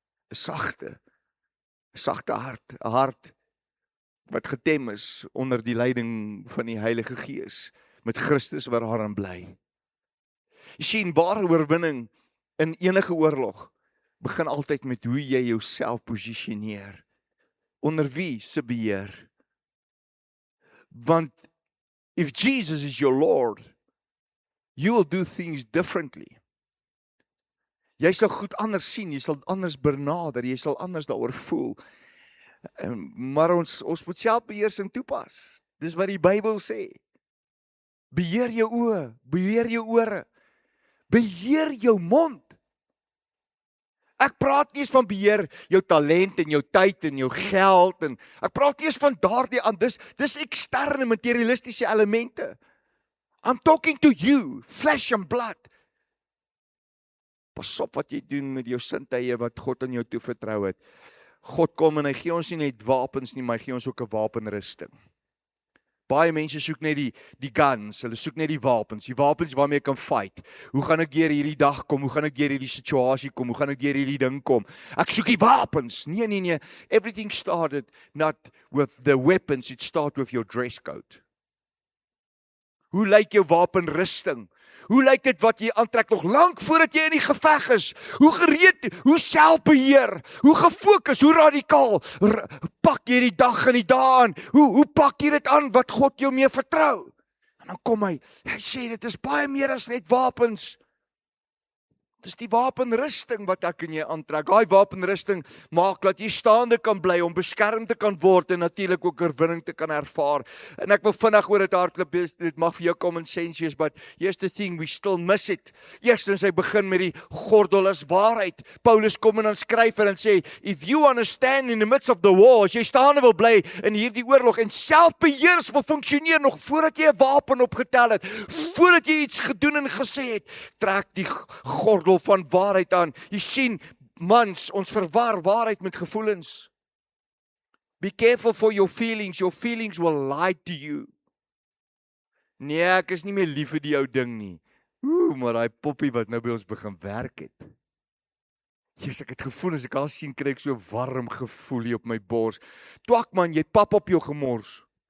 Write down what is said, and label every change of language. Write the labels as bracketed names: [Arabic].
[Afrikaans] 'n sagte hart, 'n hart wat getem is onder die leiding van die Heilige Gees, met Christus wat daarin bly. Jy sien, ware oorwinning in enige oorlog begin altyd met hoe jy jouself posisioneer. Onder wie se beheer? [English] Want if Jesus is your Lord, you will do things differently. [Afrikaans] Jy sal goed anders sien, jy sal anders benader, jy sal anders daaroor voel. Maar ons moet selfbeheersing toepas. Dis wat die Bybel sê. Beheer jou oë, beheer jou ore, beheer jou mond. Ek praat nie eens van beheer jou talent en jou tyd en jou geld en ek praat nie eens van daardie aan, dis eksterne materialistiese elemente. [English] I'm talking to you, flesh and blood. [Afrikaans] Pas op wat jy doen met jou sintuie wat God aan jou toevertrou het. God kom en hy gee ons nie net wapens nie, maar hy gee ons ook 'n wapenrusting. Baie mense soek net die guns, hulle soek net die wapens waarmee jy kan fight. Hoe gaan ek deur hierdie dag kom? Hoe gaan ek deur hierdie situasie kom? Hoe gaan ek deur hierdie ding kom? Ek soek die wapens. Nee. [English] Everything started not with the weapons, it started with your dress code. [Afrikaans] Hoe lyk jou wapenrusting? Hoe lyk dit wat jy aantrek nog lank voordat jy in die geveg is? Hoe gereed, hoe selfbeheer, hoe gefokus, hoe radikaal pak jy die dag en die dae aan? Hoe pak jy dit aan wat God jou mee vertrou? En dan kom hy sê dit is baie meer as net wapens. Dis die wapenrusting wat ek en jy aantrek. Daai wapenrusting maak dat jy staande kan bly om beskerm te kan word en natuurlik ook oorwinning te kan ervaar. En ek wil vinnig oor dit hardloop, dit mag vir jou common sense wees, but here's the thing, we still miss it. Eerstens hy begin met die gordel as waarheid. Paulus kom en dan skryf en sê, if you understand in the midst of the war, as jy staande wil bly in hierdie oorlog en selfbeheers wil funksioneer nog voordat jy 'n wapen opgetel het, voordat jy iets gedoen en gesê het, trek die gordel van waarheid aan. Jy sien, mans, ons verwar waarheid met gevoelens. [English] Be careful for your feelings will lie to you. [Afrikaans] Nee, ek is nie meer lief vir die ou ding nie. Maar daai poppie wat nou by ons begin werk het. Jesus, ek het gevoel, as ek al sien, kry ek so warm gevoel hier op my bors. Twak man, jy pap op jou gemors.